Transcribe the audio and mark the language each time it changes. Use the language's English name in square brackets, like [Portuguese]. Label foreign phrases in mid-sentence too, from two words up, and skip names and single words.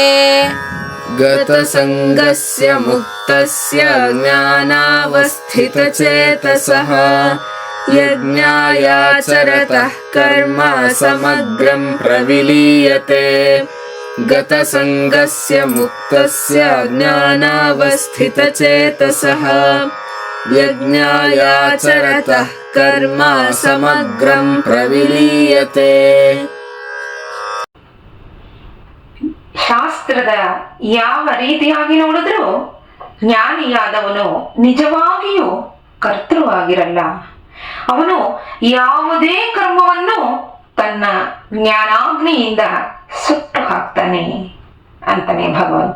[Sanskrit] ಗತಸಂಗಸ್ಯ ಮುಕ್ತಸ್ಯ ಜ್ಞಾನಾವಸ್ಥಿತಚೇತಸಃ ಯಜ್ಞಾಯಾಚರತಃ ಕರ್ಮ ಸಮಗ್ರಂ ಪ್ರವಿಲೀಯತೆ ಗತಸಂಗಸ್ಯ ಮುಕ್ತಸ್ಯ ಜ್ಞಾನಾವಸ್ಥಿತಚೇತಸಃ ಯಜ್ಞಾಯಾಚರತಃ ಕರ್ಮ ಸಮಗ್ರಂ ಪ್ರವಿಲೀಯತೆ. [Kannada] ಶಾಸ್ತ್ರದ ಯಾವ ರೀತಿಯಾಗಿ ನೋಡಿದ್ರೂ ಜ್ಞಾನಿಯಾದವನು ನಿಜವಾಗಿಯೂ ಕರ್ತೃವಾಗಿರಲ್ಲ. ಅವನು ಯಾವುದೇ ಕರ್ಮವನ್ನು ತನ್ನ ಜ್ಞಾನಾಗ್ನಿಯಿಂದ ಸುಟ್ಟು ಹಾಕ್ತಾನೆ ಅಂತಾನೆ ಭಗವಂತ.